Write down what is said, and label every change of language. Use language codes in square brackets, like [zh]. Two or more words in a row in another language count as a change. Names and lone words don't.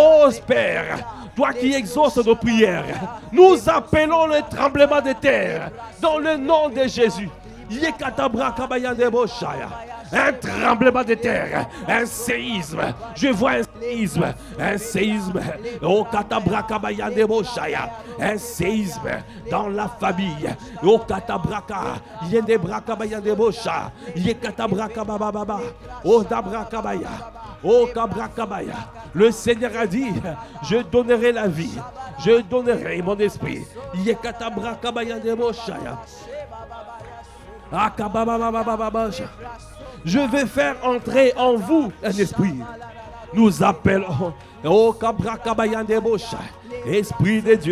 [fr] Yekatabraka, oh Père, toi qui exauces nos prières, nous appelons le tremblement de terre dans le nom de Jésus. Un tremblement de terre, un séisme. Je vois un séisme. Oh katabraka boshaya, un séisme dans la famille. Oh katabraka, yende braka bayande bosha, ye katabraka baba, oh dabraka baya. Oh kabrakabaya, le Seigneur a dit, je donnerai la vie, je donnerai mon esprit. Ye katabraka de boshaya. Je vais faire entrer en vous un esprit. Nous appelons au Kabrakabaya de Bosha, Esprit de Dieu.